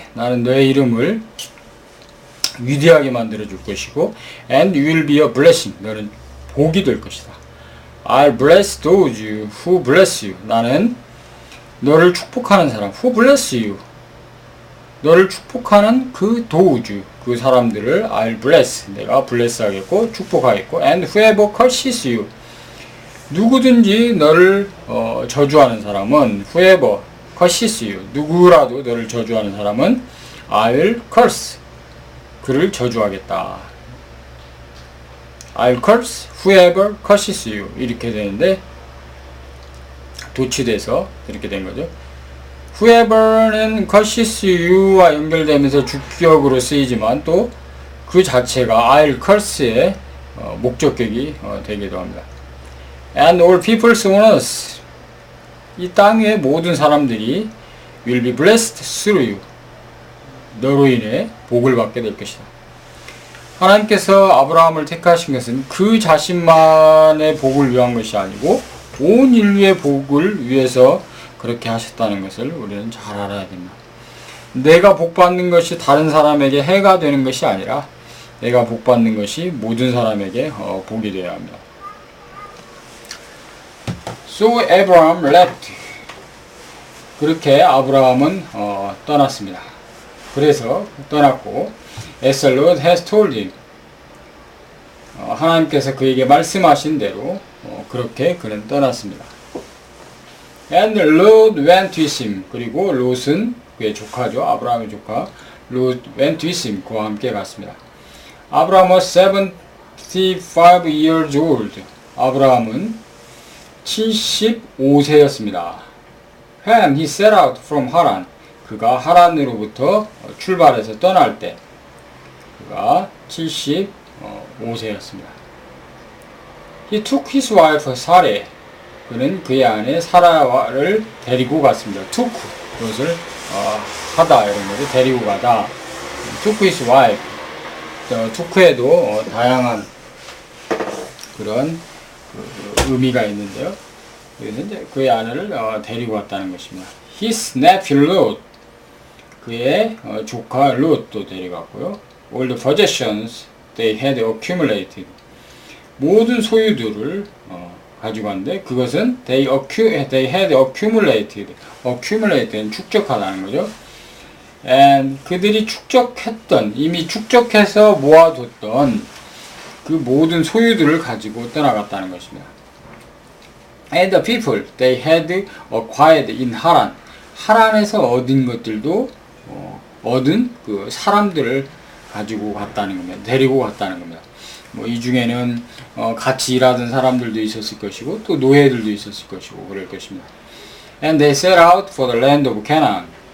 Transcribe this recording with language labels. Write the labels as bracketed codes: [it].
[ko] 나는 너의 이름을 위대하게 만들어 줄 것이고 [en] and you will be a blessing. [ko] 너는 복이 될 것이다. [en] I'll bless those who bless you. [ko] 나는 너를 축복하는 사람 [en] who bless you. [ko] 너를 축복하는 그 도우주, 그 사람들을 [en] I'll bless, [ko] 내가 bless 하겠고 축복하겠고 [en] and whoever curses you. [ko] 누구든지 너를 저주하는 사람은 [en] whoever curses you. [ko] 누구라도 너를 저주하는 사람은 [en] I'll curse, [ko] 그를 저주하겠다. [en] I'll curse whoever curses you. [ko] 이렇게 되는데 도치돼서 이렇게 된 거죠. whoever는 [en] curses you [ko] 와 연결되면서 주격으로 쓰이지만 또 그 자체가 [en] I'll curse [ko] 의 목적격이 되기도 합니다. [en] And all peoples on us. [ko] 이 땅 위의 모든 사람들이 [en] will be blessed through you. [ko] 너로 인해 복을 받게 될 것이다. 하나님께서 아브라함을 택하신 것은 그 자신만의 복을 위한 것이 아니고 온 인류의 복을 위해서 그렇게 하셨다는 것을 우리는 잘 알아야 됩니다. 내가 복받는 것이 다른 사람에게 해가 되는 것이 아니라 내가 복받는 것이 모든 사람에게 복이 되어야 합니다. [en] So Abraham left. [ko] 그렇게 아브라함은 떠났습니다. 그래서 떠났고 [en] As the Lord has told him. [ko] 하나님께서 그에게 말씀하신 대로 그렇게 그는 떠났습니다. [en] And Lot went with him. [ko] 그리고 롯은 그의 조카죠. 아브라함의 조카. [en] Lot went with him. [ko] 그와 함께 갔습니다. [en] 아브라함 was 75 years old. [ko] 아브라함은 75세였습니다. [en] When he set out from Haran. [ko] 그가 하란으로부터 출발해서 떠날 때 그가 75세였습니다. [en] He took his wife 사레. [ko] 그는 그의 아내 사라를 데리고 갔습니다. took 그것을 하다 이런 거죠. 데리고 가다. [en] took his wife. [ko] took에도 다양한 그런 의미가 있는데요. 여기서 이제 그의 아내를 데리고 갔다는 것입니다. [en] His nephew Lot. [ko] 그의 조카 롯도 데려갔고요. [en] All the possessions they had accumulated. [ko] 모든 소유들을 가지고 갔는데 그것은 [en] they had accumulated. [ko] accumulated 축적하다는 거죠. And 그들이 축적했던 이미 축적해서 모아뒀던 그 모든 소유들을 가지고 떠나갔다는 것입니다. [en] And the people they had acquired in 하란. [ko] 하란에서 얻은 것들도 얻은 그 사람들을 가지고 갔다는 겁니다. 데리고 갔다는 겁니다. 뭐 이 중에는 같이 일하던 사람들도 있었을 것이고 또 노예들도 있었을 것이고 그럴 것입니다. [en] And they set out for the land of Canaan.